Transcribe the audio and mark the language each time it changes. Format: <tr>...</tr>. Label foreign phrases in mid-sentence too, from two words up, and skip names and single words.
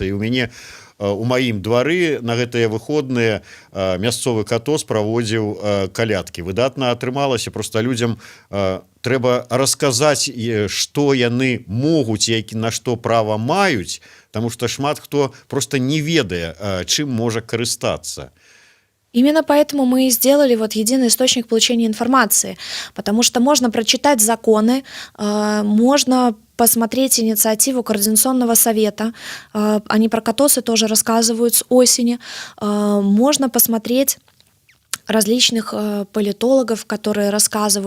<be>І у мяне у маім двары на гэтыя выходныя мясцовы катос праводзіў калядкі. Выдатна атрымалася, проста людзям трэба расказаць, што яны могуць, на што права маюць, таму што шмат хто проста не ведае, чым можа карыстацца.</be> <ru>Именно поэтому мы и сделали вот единый источник получения информации, потому что можно прочитать законы, можно посмотреть инициативу Координационного совета, они про катосы тоже рассказывают с осени, можно посмотреть различных политологов, которые рассказывают.</ru>